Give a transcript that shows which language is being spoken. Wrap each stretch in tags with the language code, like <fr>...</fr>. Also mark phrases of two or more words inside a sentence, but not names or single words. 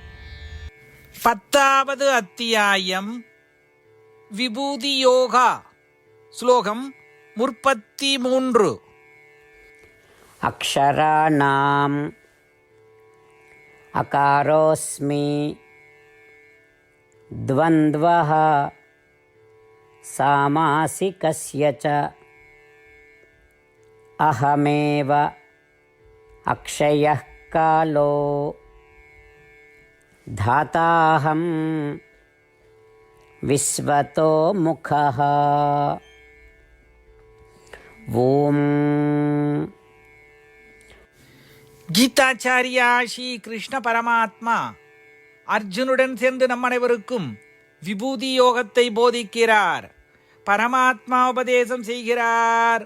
<ta>10வது அத்தியாயம் விபூதி யோகா. ஸ்லோகம் 33.</ta> <sa>अक्षराणाम् अकारोऽस्मि द्वन्द्वः सामासिकस्य च अहमेव अक्षयः कालो धाताहं विश्वतो मुखः.</sa> <ta>ஓம். கீதாச்சாரியா ஸ்ரீ கிருஷ்ண பரமாத்மா அர்ஜுனுடன் சேர்ந்து நம் அனைவருக்கும் விபூதி யோகத்தை போதிக்கிறார். பரமாத்மா உபதேசம் செய்கிறார்.</ta>